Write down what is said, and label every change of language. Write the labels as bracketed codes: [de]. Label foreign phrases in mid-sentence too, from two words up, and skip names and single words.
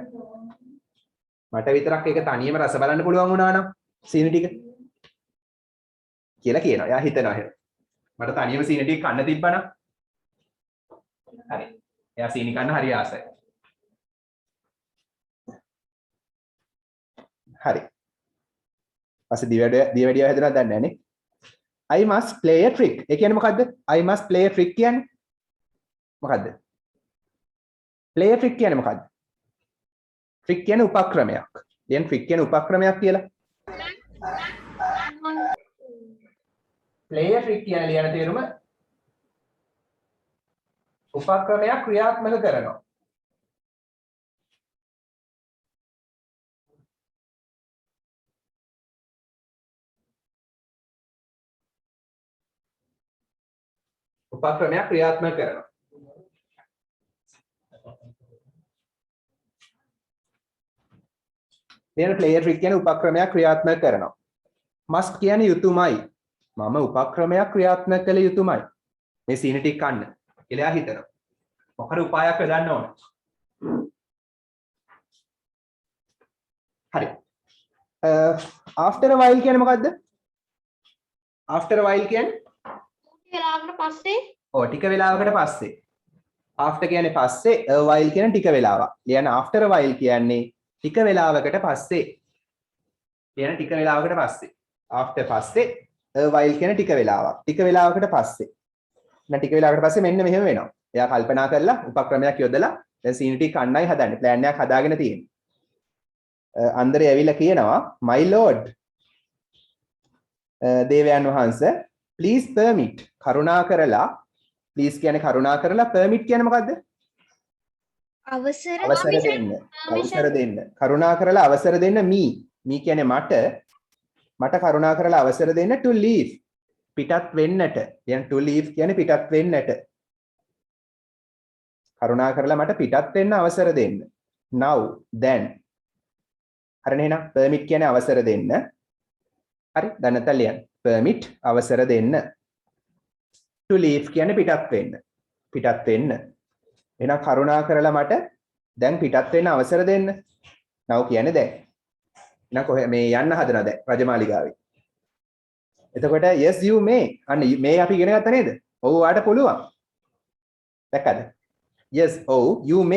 [si] මට විතරක් ඒක තනියම රස බලන්න පුළුවන් වුණා නම් සීනි ටික කියලා කියනවා. එයා හිතනවා එහෙම. මට තනියම සීනි ටික කන්න තිබ්බනම් හරි. එයා සීනි කන්න හරි ආසයි. හරි. පස්සේ දියවැඩිය හැදෙනවද දන්නේ නැහැ නේ. [en] I must play a trick. [si] ඒ කියන්නේ මොකද්ද? [en] I must play a trick [si] කියන්නේ මොකද්ද? [en] play a trick [si] කියන්නේ මොකද්ද? trick කියන්නේ උපක්‍රමයක්. දැන් trick කියන්නේ උපක්‍රමයක් කියලා. [en] play a trick [si] කියන ලියන තේරුම උපක්‍රමයක් ක්‍රියාත්මක කරනවා. උපක්‍රමයක් ක්‍රියාත්මක කරනවා. දැන් [en] play a trick [si] කියන්නේ උපක්‍රමයක් ක්‍රියාත්මක කරනවා. must කියන්නේ යුතුයමයි. මම උපක්‍රමයක් ක්‍රියාත්මක කළ යුතුයමයි. මේ සීනි ටික කන්න කියලා හිතනවා. මොකද උපායක් යොදන්න ඕන. හරි. [en] after a while [si] කියන්නේ මොකද්ද? [en] after a while [si] කියන්නේ ටික වෙලාවකට පස්සේ. after කියන්නේ පස්සේ, [en] a while [si] කියන්නේ ටික වෙලාවක්. ලියන්න [en] after a while [si] කියන්නේ ටික වෙලාවකට පස්සේ. ලියන්න ටික වෙලාවකට පස්සේ. after පස්සේ, [en] a while [si] කියන්නේ ටික වෙලාවක්. ටික වෙලාවකට පස්සේ. දැන් ටික වෙලාවකට පස්සේ මෙන්න මෙහෙම වෙනවා. එයා කල්පනා කරලා උපක්‍රමයක් යොදලා දැන් සීනි ටික කන්නයි හදන්නේ. ප්ලෑන් එකක් හදාගෙන තියෙන්නේ. අන්දරේ ඇවිල්ලා කියනවා [en] my lord [si] දේවයන් වහන්සේ [en] please permit [si] කරුණා කරලා please කියන්නේ කරුණා කරලා permit කියන්නේ මොකද්ද? අවසර අවසර දෙන්න. අවසර දෙන්න. කරුණා කරලා අවසර දෙන්න me කියන්නේ මට කරුණා කරලා අවසර දෙන්න [en] to leave. [si] පිටත් වෙන්නට. දැන් [en] to leave [si] කියන්නේ පිටත් වෙන්නට. කරුණා කරලා මට පිටත් වෙන්න අවසර දෙන්න. [en] now then. [si] හරිනේ එහෙනම් permit කියන්නේ අවසර දෙන්න. හරි දැන් නැත්නම් ලියන්න. permit අවසර දෙන්න. [en] to leave [si] කියන්නේ පිටත් වෙන්න. පිටත් වෙන්න. එහෙනම් කරුණා කරලා මට දැන් පිටත් වෙන්න අවසර දෙන්න. now කියන්නේ දැන්. එහෙනම් කොහෙ මේ යන්න හදනවද රජමාලිගාවේ? [en] එතකොට yes you may. [si] අන්න මේ අපි ඉගෙන ගත්තා නේද? ඔව් ඔයාට පුළුවන්. දැක්කද? yes ඔව් [en] you may.